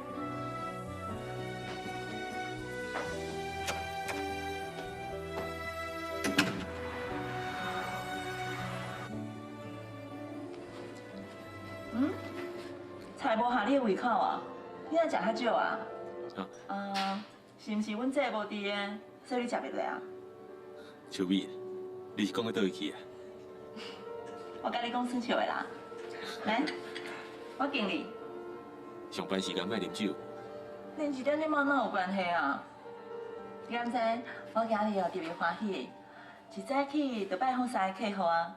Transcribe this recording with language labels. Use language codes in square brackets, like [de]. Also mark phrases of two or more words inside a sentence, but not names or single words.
[nan] 菜无合你的胃口啊？你若食较少啊？啊，是毋是阮这无伫的，所以你食袂落啊？秋美，你是讲到倒去啊？我甲你讲算笑的啦。来，我敬你。上班时间莫啉酒。恁一点你妈哪有关系啊？你敢知？我今日哦特别欢喜，一早起就拜访三个客户啊。